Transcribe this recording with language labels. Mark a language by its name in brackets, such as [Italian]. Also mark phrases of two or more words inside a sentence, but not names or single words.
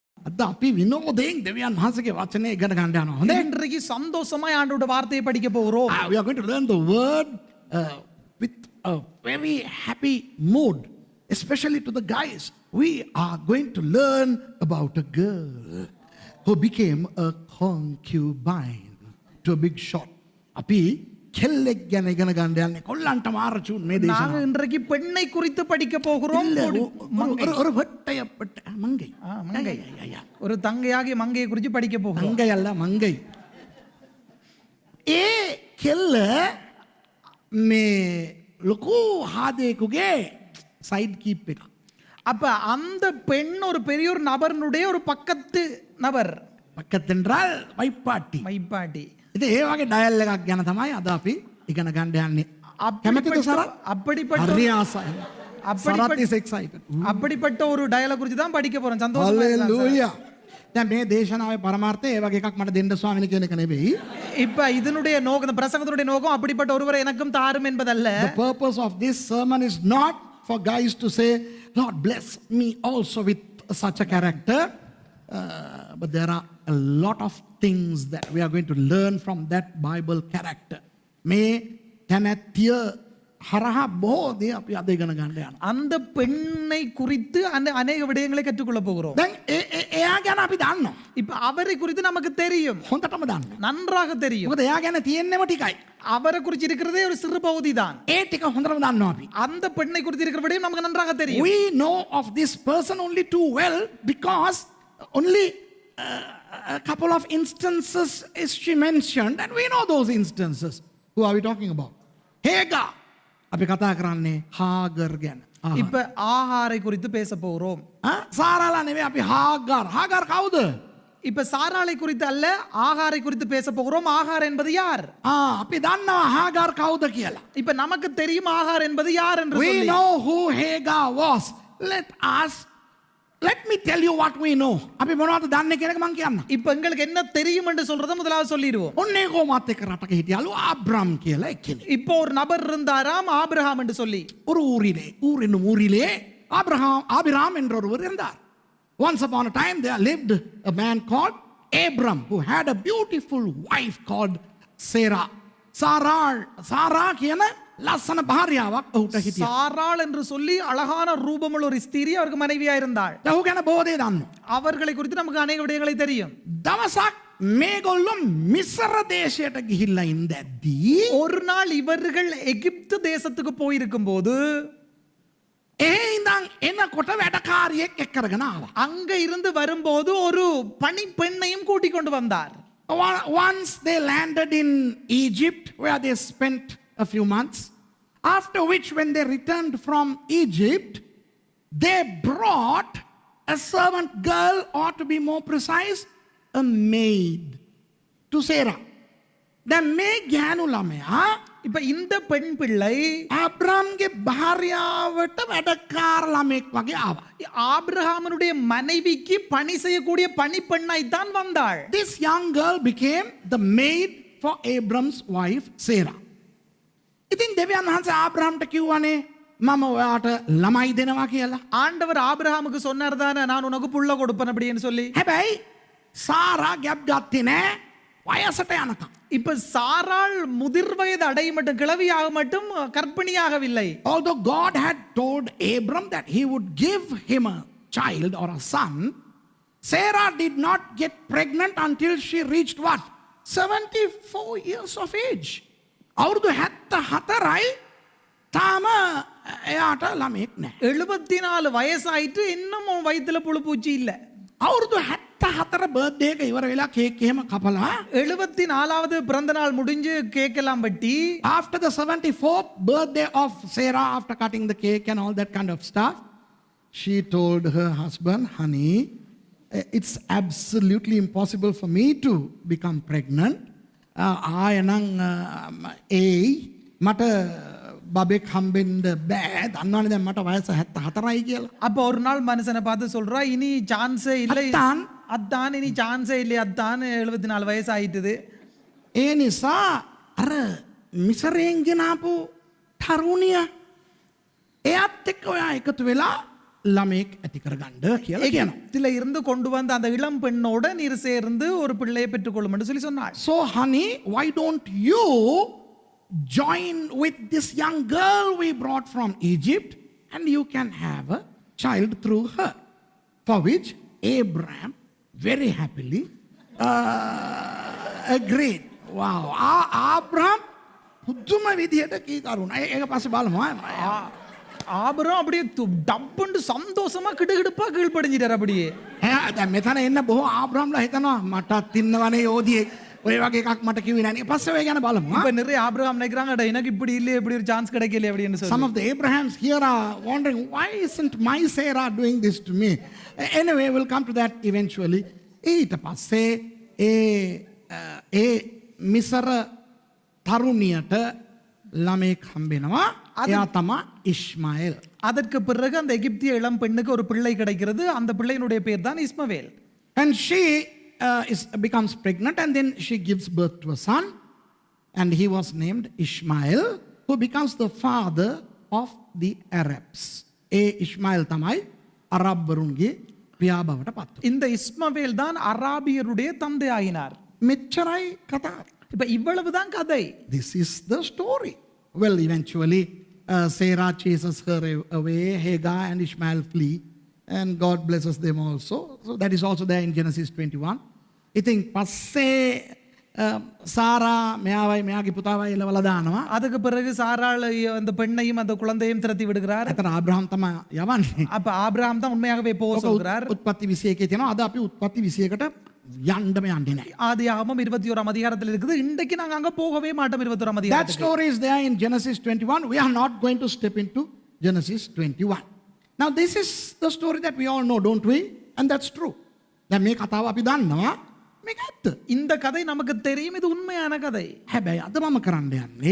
[Sinhala] අද අපි විනෝදයෙන් දෙවියන් වහන්සේගේ වචනේ ඉගෙන ගන්න යනවා. හොඳේ? [Tamil] இன்றைக்கு சந்தோஷமாய் ஆண்டவருடைய வார்த்தையை படிக்க போகிறோம். [English] We are going to learn the word with a very happy mood, especially to the guys. We are going to learn about a girl who became a concubine to a big shot. [Sinhala] අපි කෙල්ලෙක් ගැන ඉගෙන ගන්න යන්නේ කොල්ලන්ට මාරචුන් මේ දේශනාව. [Tamil] நாங்கள் இன்றைக்கு பெண்ணை குறித்து படிக்க போகிறோம். ஒரு வெட்டையப்பட்ட மங்கை. மங்கை. ஒரு தங்கையாகிய மங்கையை குறித்து படிக்க போகிறோம். மங்கை அல்ல மங்கை. [Sinhala] ඒ කෙල්ල මේ ලොකු හාදේකුගේ [English] side keep [Sinhala] එක. [Tamil] அப்ப அந்த பெண் ஒரு பெரிய ஒரு நபர்னுடைய ஒரு பக்கத்து நபர். பக்கத்தென்றால் வைப்பாட்டி. வைப்பாட்டி. [Sinhala] இது ඒ වගේ ඩයල් එකක් ගැන තමයි අද අපි ඉගෙන ගන්න යන්නේ. කැමතිද සරත්? [Tamil] அப்படிப்பட்ட [Sinhala] හරි ආසයි. සරත් [English] is excited. [Tamil] அப்படிப்பட்ட ஒரு டயலை குறித்து தான் படிக்க போறோம். சந்தோஷமா ஹalleluya. [Sinhala] දැන් මේ දේශනාවේ පරමාර්ථය ඒ වගේ එකක් මට දෙන්න ස්වාමීනි කියන එක නෙවෙයි. [Tamil] இப்ப இதனுடைய நோக்கம், இந்த பிரசங்கத்தினுடைய நோக்கம் அப்படிப்பட்ட ஒருவரை எனக்கும் தாரும் என்பதல்ல. [English] The purpose of this sermon is not for guys to say, Lord bless me also with such a character. But there are a lot of things that we are going to learn from that Bible character. [Sinhala] මේ තැනැත්තිය හරහා බොහෝ දේ අපි අද ඉගෙන ගන්න යනවා. [Tamil] அந்த பெண்ணை குறித்து அநேக விடயங்களை கற்றுக்கொள்ள போகிறோம். [Sinhala] දැන් එයා ගැන අපි දන්නවා. [Tamil] இப்ப அவரை குறித்து நமக்கு தெரியும். [Sinhala] හොඳටම දන්නවා. [Tamil] நன்றாக தெரியும். [Sinhala] මොකද එයා ගැන තියෙන්නේම ටිකයි. [Tamil] அவரை குறித்து இருக்கிறதே ஒரு சிறு பகுதி தான். [Sinhala] ඒ ටික හොඳටම දන්නවා අපි. [Tamil] அந்த பெண்ணை குறித்து இருக்கிற விடயம் நமக்கு நன்றாக தெரியும். [English] We know of this person only too well because only a couple of instances is she mentioned and we know those instances. Who are we talking about? Hagar. [Sinhala] අපි කතා කරන්නේ හාගර් ගැන. [Tamil] இப்ப ஆகாரை குறித்து பேச போகிறோம். [Sinhala] සාරාලා නෙවෙයි අපි හාගර්. හාගර් කවුද? [Tamil] இப்ப சாராளை குறித்து அல்ல, ஆகாரை குறித்து பேச போகிறோம். ஆகார் என்பது யார்? [Sinhala] අපි දන්නවා හාගර් කවුද කියලා. [Tamil] இப்ப நமக்கு தெரியும் ஆகார் என்பது யார் என்று [English] We [Tamil] சொல்லி. [English] know who Hagar was. Let me tell you what we know. [Sinhala] අපි මොනවද දන්නේ කියන එක මම කියන්න. [Tamil] இப்ப உங்களுக்கு என்ன தெரியும் என்று சொல்றத முதலாவது சொல்லிடுவோம். [Sinhala] ඔන්නේ කොහොමත් එක්ක රටක හිටියලු ආබ්‍රම් කියලා එක්කෙනෙක්. [Tamil] இப்போ ஒரு நபர் இருந்தாராம் ஆபிரகாம் என்று சொல்லி. ஒரு ஊரிலே ஆபிராம் என்ற ஒருவர் இருந்தார். [English] Once upon a time there lived a man called Abram who had a beautiful wife called Sarah. [Sinhala] சாரா කියන ලස්සන භාර්යාවක් ඔහුට හිටියා. [Tamil] சாராள் என்று சொல்லி அழகான ரூபமுள்ள ஒரு ஸ்திரீ அவருக்கு மனைவியா இருந்தாள். [Sinhala] ඔහු ගැන බොහෝ දේ දන්නවා. [Tamil] அவர்களை குறித்து நமக்கு அநேக விடயங்களை தெரியும். [Sinhala] දවසක් මේගොල්ලෝ මිස්ර දේශයට ගිහිල්ලා ඉඳද්දී [Tamil] ஒரு நாள் இவர்கள் எகிப்து தேசத்துக்கு போயிருக்கும் போது [Sinhala] ඉඳන් එනකොට වැඩකාරියෙක් එක්ක කරගෙන ආවා. [Tamil] அங்க இருந்து வரும்போது ஒரு பணி பெண்ணையும் கூட்டிக் கொண்டு வந்தார். [English] Once they landed in Egypt where they spent a few months, after which when they returned from Egypt they brought a servant girl, or to be more precise a maid, to Sarah. [Sinhala] Then මේ ගෑනු ළමයා [Tamil] இப்ப இந்த பெண் பிள்ளை [Sinhala] ආබ්‍රාම්ගේ භාර්යාවට වැඩකාර ළමෙක් වගේ ආවා. [Tamil] ஆபிரகாமனுடைய மனைவிக்கு பணி செய்யக்கூடிய பணி பெண்ணாய் தான் வந்தாள். [English] This young girl became the maid for Abram's wife Sarah. [Sinhala] ඉතින් දෙවියන් වහන්සේ ආබ්‍රාම්ට කිව්වනේ මම ඔයාට ළමයි දෙනවා කියලා. [Tamil] ஆண்டவர் ஆபிரகாமுக்கு சொன்னார் தானே, நான் உனக்கு புள்ள கொடுப்பேன் அப்படின்னு சொல்லி. [Sinhala] හැබැයි සාරා ගැප් ගත්තේ නෑ වයසට යනකම්. [Tamil] இப்ப சாராள் முதிர் வயது அடைய மட்டும், கிழவியாக மட்டும் கர்ப்பிணியாகவில்லை. [English] Although God had told Abram that he would give him a child or a son, Sarah did not get pregnant until she reached what? 74 years of age. [Sinhala] අවුරුදු 74යි තාම එයාට ළමෙක් නෑ. [Tamil] 74 வயசாயிட்டு இன்னும் வயித்துல புழு பூச்சி இல்ல. [Sinhala] අවුරුදු 74 බර්ත්ඩේ එක ඉවර වෙලා කේක් එහෙම කපලා [Tamil] 74வது பிறந்த நாள் முடிஞ்சு கேக் எல்லாம் வெட்டி, [English] after the 74th birthday of Sarah, after cutting the cake and all that kind of stuff, she told her husband, honey, it's absolutely impossible for me to become pregnant. [Sinhala] ආයනං මට බබෙක් හම්බෙන්න බෑ. දන්නවනේ දැන් මට වයස 74යි කියලා. [Tamil] அப்ப ஒரு நாள் மனுஷனை பார்த்து சொல்றா, இனி சான்ஸே இல்லை அத்தான், இனி சான்ஸே இல்லை அத்தான், 74 வயசு ஆயிட்டுது. [Sinhala] ඒ නිසා අර මිසරයෙන් ගෙනාපු තරුණිය එයත් එක්ක ඔයා එකතු වෙලා ළමෙක් ඇති කරගන්න කියලා කියනවා. [Tamil] எகிப்தில இருந்து கொண்டு வந்த அந்த இளம் பெண்ணோட நீர் சேர்ந்து ஒரு பிள்ளையை பெற்றுக்கொள்ளும் என்று சொல்லி சொன்னாள். [English] So honey, why don't you join with this young girl we brought from Egypt and you can have a child through her? For which Abraham very happily agreed. [Sinhala] Wow. Abraham පුදුම විදියට කී කරුණා. ඒක පස්සේ බලමු. [Tamil] ஆபிரகாம் அப்படியே டப்புன்னு சந்தோஷமா கிடுகிடுப்பா கீழ்ப்படிஞ்சிட்டார் அப்படியே. [Sinhala] දැන් මෙතන එන්න බොහෝ ආබ්‍රහම්ලා හිතනවා මටත් ඉන්නවනේ යෝධියෙක්. ඔය වගේ එකක් මට කිව්වේ නැහැ. පස්සේ ඔය ගැන බලමු. [Tamil] இப்ப நிறைய ஆபிரகாம் நினைக்கிறாங்க அட எனக்கு இப்படி இல்லையே இப்படி ஒரு சான்ஸ் கிடைக்கல அப்படின்னு சொல்லி. [English] Some of the Abrahams here are wondering why isn't my Sarah doing this to me? Anyway, we'll come to that eventually. [Sinhala] ඊට පස්සේ ඒ මිසර තරුණියට ළමෙක් හම්බෙනවා. එයා තමයි ඉස්මාኤल. [Tamil] அதற்கு பிறகு அந்த எகிப்திய இளம் பெண்ணுக்கு ஒரு பிள்ளை கிடைக்கிறது. அந்த பிள்ளையினுடைய பேர் தான் இஸ்மவேல். [English] And she becomes pregnant and then she gives birth to a son and he was named Ishmael, who becomes the father of the Arabs. [Sinhala] Ishmael තමයි අරබ්වරුන්ගේ පියා බවට පත් වුණා. [Tamil] இந்த இஸ்மவேல் தான் அராபியருடைய தந்தை ஆயினார். [Sinhala] මෙච්චරයි කතාව. [Tamil] இப்ப இவ்வளவுதான் கதை. [English] This is the story. Well, eventually Sarah chases her away, Hagar and Ishmael flee, and God blesses them also. So that is also there in Genesis 21. [Sinhala] ඉතින් පස්සේ சாரா මෙයාවයි මෙයාගේ පුතාවයි එලවලා දානවා. [Tamil] அதுக்கு பிறகு சாராள் அந்த பெண்ணையும் அந்த குழந்தையும் திரட்டி விடுகிறார். [Sinhala] එතන ආබ්‍රහම් තමයි යවන්නේ. [Tamil] அப்ப ஆபிரகாம் தான் உண்மையாகவே போக சொல்கிறார். [Sinhala] උත්පත්ති 21 තියෙනවා. අද අපි උත්පත්ති 21ට යන්නම යන්නේ නැහැ. [Tamil] ஆதியாகமம் 21 அதிகாரத்தில் இருக்குது. இன்றைக்கு நாங்க அங்க போகவே மாட்டோம் 21 [English] That [Tamil] அதிகாரத்துக்கு. [English] story is there in Genesis 21. We are not going to step into Genesis 21. Now this is the story that we all know, don't we? And that's true. [Sinhala] දැන් මේ කතාව අපි දන්නවා. මේක ඇත්ත. [Tamil] இந்த கதை நமக்கு தெரியும், இது உண்மையான கதை. [Sinhala] හැබැයි අද මම කරන්න යන්නේ